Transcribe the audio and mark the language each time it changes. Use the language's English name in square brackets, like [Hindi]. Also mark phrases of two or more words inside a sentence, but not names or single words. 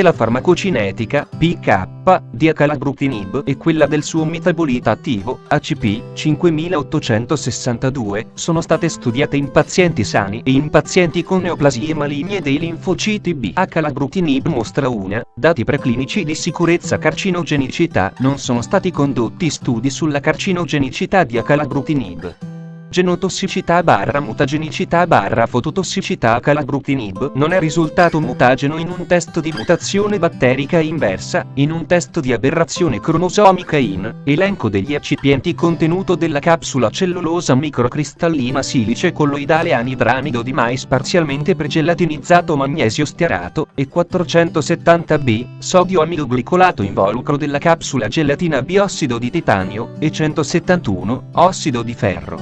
[Italian] La farmacocinetica, PK, di acalabrutinib e quella del suo metabolita attivo, ACP, 5862, sono state studiate in pazienti sani e in pazienti con neoplasie maligne dei linfociti B. Acalabrutinib mostra dati preclinici di sicurezza. Carcinogenicità. Non sono stati condotti studi sulla carcinogenicità di acalabrutinib. Genotossicità / mutagenicità / fototossicità. Acalabrutinib non è risultato mutageno in un test di mutazione batterica inversa, in un test di aberrazione cromosomica in elenco degli eccipienti contenuto della capsula cellulosa microcristallina silice colloidale anidramido di mais parzialmente pregelatinizzato magnesio stearato e 470B, sodio amidoglicolato involucro della capsula gelatina biossido di titanio e 171, ossido di ferro.